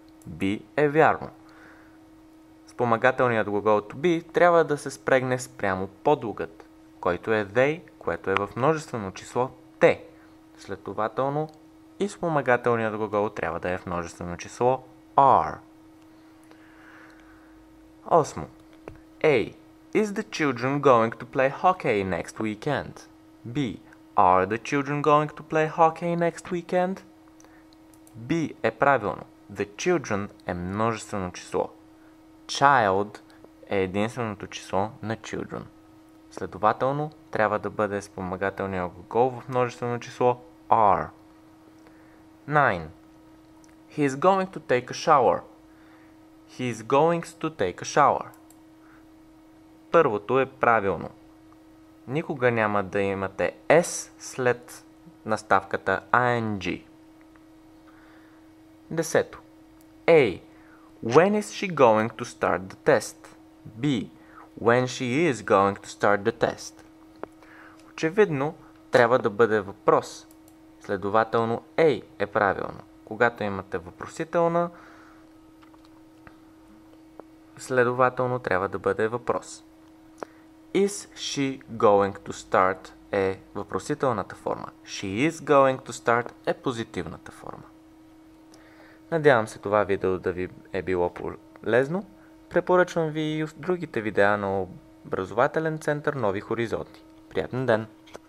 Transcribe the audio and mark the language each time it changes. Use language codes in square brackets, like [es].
[bg] B е вярно. Спомагателният глагол [en] to be [bg] трябва да се спрегне спрямо подлогът, който е they, което е в множествено число те. Следователно и спомагателният глагол трябва да е в множествено число are. 8. A. [en] Is the children going to play hockey next weekend? B. Are the children going to play hockey next weekend? [bg] B е правилно. [en] The children [bg] е множествено число. Child е единственото число на children. Следователно, трябва да бъде спомагателният глагол в множествено число are. 9. [en] He is going to take a shower. He is going to take a shower. [bg] Първото е правилно. Никога няма да имате S след наставката ing. 10. A. [en] When is she going to start the test? B. When she is going to start the test. [bg] Очевидно, трябва да бъде въпрос. Следователно, A е правилно. Когато имате въпросителна, следователно трябва да бъде въпрос. [en] Is she going to start [bg] е въпросителната форма. [en] She is going to start [bg] е позитивната форма. Надявам се това видео да ви е било полезно. Препоръчвам ви и другите видеа на образователен център Нови хоризонти. Приятен ден!